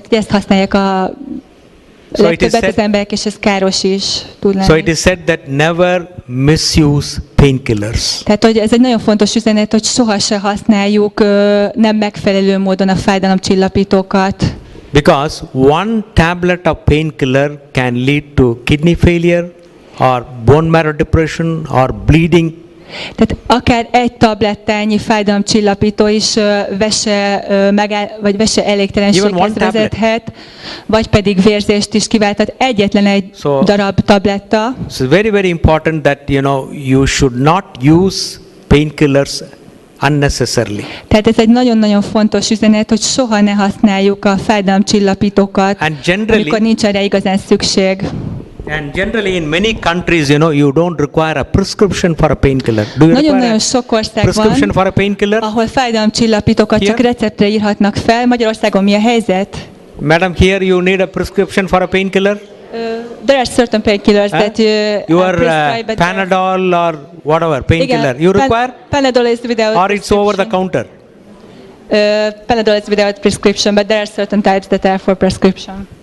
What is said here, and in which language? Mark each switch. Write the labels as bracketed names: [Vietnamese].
[Hungarian] Tehát ezt használják a legtöbbet az emberek, és ez káros is tud lenni. [English] So it is said that never misuse painkillers. [Hungarian] Tehát, hogy ez egy nagyon fontos üzenet, hogy sohasem használjuk nem megfelelő módon a fájdalomcsillapítókat. [English] Because one tablet of painkiller can lead to kidney failure or bone marrow depression or bleeding. [Hungarian] Tehát akár egy tablettányi fájdalomcsillapító is vese elégtelenséghez vezethet, vagy pedig vérzést is kiválthat egyetlen egy darab tabletta. [English] So very, very important that you should not use painkillers unnecessarily. [Hungarian] Tehát ez egy nagyon-nagyon fontos üzenet, hogy soha ne használjuk a fájdalomcsillapítókat, amikor nincs erre igazán szükség. [English] And generally in many countries, you don't require a prescription for a painkiller. Do you [Hungarian] Nagyon-nagyon sok ország [English] prescription for a painkiller? [Hungarian] Ahol fájdalomcsillapítókat csak receptre írhatnak fel. Magyarországon mi a helyzet? [English] Madam, here you need a prescription for a painkiller? There are certain painkillers that you are Panadol or whatever painkiller. You require? Panadol is without or it's over the counter? Panadol is without prescription, but there are certain types that are for prescription.